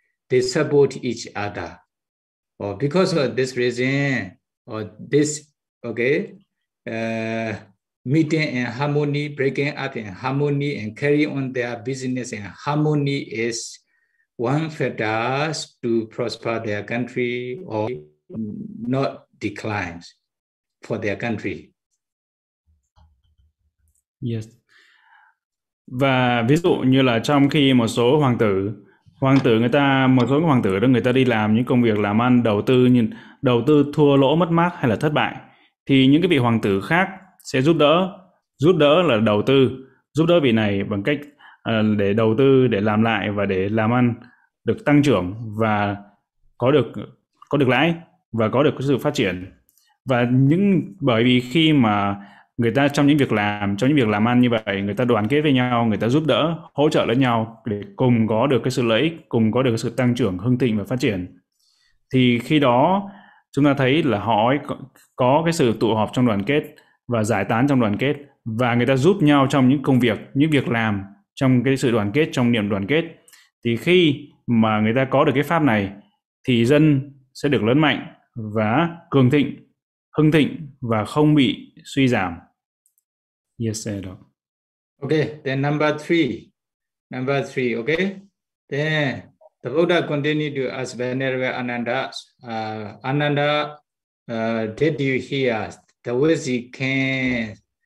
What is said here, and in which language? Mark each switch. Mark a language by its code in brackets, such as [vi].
[en] They support each other. Or because of this reason, or this, okay, meeting in harmony, breaking up in harmony, and carrying on their business in harmony is one factor to prosper their country or not decline for their country. Yes. [vi] Và ví dụ như là trong khi một số hoàng tử người ta, một số hoàng tử đó người ta đi làm những công việc làm ăn, đầu tư thua lỗ mất mát hay là thất bại, thì những cái vị hoàng tử khác sẽ giúp đỡ là đầu tư, giúp đỡ vị này bằng cách để đầu tư, để làm lại và để làm ăn được tăng trưởng và có được lãi và có được sự phát triển. Và bởi vì khi mà người ta trong những việc làm ăn như vậy, người ta đoàn kết với nhau, người ta giúp đỡ, hỗ trợ lẫn nhau để cùng có được cái sự lợi ích, cùng có được cái sự tăng trưởng, hưng thịnh và phát triển. Thì khi đó chúng ta thấy là họ có cái sự tụ họp trong đoàn kết và giải tán trong đoàn kết, và người ta giúp nhau trong những công việc, những việc làm, trong cái sự đoàn kết, trong niềm đoàn kết. Thì khi mà người ta có được cái pháp này thì dân sẽ được lớn mạnh và cường thịnh, hưng thịnh và không bị suy giảm. [en] Yes, sir. Okay, then number three, okay? Then the Buddha continued to ask Venerable Ananda, Ananda, did you hear the wise kings?